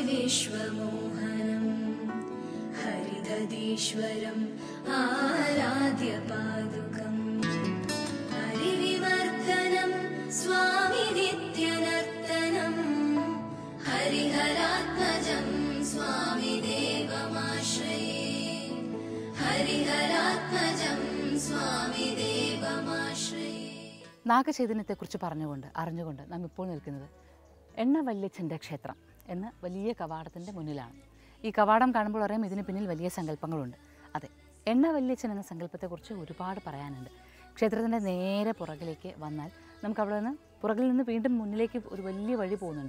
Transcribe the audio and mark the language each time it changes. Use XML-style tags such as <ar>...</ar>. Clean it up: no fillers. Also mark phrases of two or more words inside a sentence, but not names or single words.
<sa>विश्वमोहनं हरिदधीश्वरम् आराध्यपादुकम् हरिविवर्धनं स्वामि नित्यनर्तनं हरिहरात्मजं स्वामि देवमाश्रये हरिहरात्मजं स्वामि देवमाश्रये.</sa> <ml>നാഗചൈതന്യത്തെക്കുറിച്ച് അറിഞ്ഞുകൊണ്ട് നാം ഇപ്പോൾ നിൽക്കുന്നത് എണ്ണ വല്യച്ഛൻ്റെ ക്ഷേത്രം എന്ന വലിയ കവാടത്തിൻ്റെ മുന്നിലാണ്. ഈ കവാടം കാണുമ്പോൾ അറിയാം ഇതിന് പിന്നിൽ വലിയ സങ്കല്പങ്ങളുണ്ട്. അതെ, എണ്ണ വല്യച്ഛൻ എന്ന സങ്കല്പത്തെക്കുറിച്ച് ഒരുപാട് പറയാനുണ്ട്. ക്ഷേത്രത്തിൻ്റെ നേരെ പുറകിലേക്ക് വന്നാൽ നമുക്ക് അവിടെ നിന്ന് പുറകിൽ നിന്ന് വീണ്ടും മുന്നിലേക്ക് ഒരു വലിയ വഴി പോകുന്നുണ്ട്.</ml>